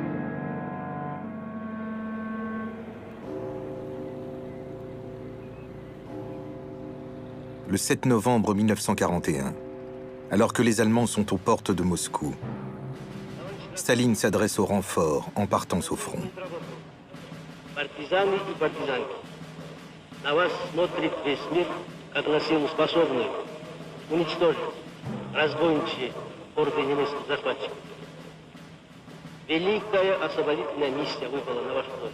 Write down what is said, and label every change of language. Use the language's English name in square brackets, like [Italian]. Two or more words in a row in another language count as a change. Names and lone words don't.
[French] Le 7 novembre 1941, alors que les Allemands sont aux portes de Moscou, Staline s'adresse aux renforts en partance au front. [Russian] Партизаны и партизанки, на вас смотрит весь мир, как на силу способную уничтожить разбойничьи орды немецких захватчиков. Великая освободительная миссия выпала на вашу долю.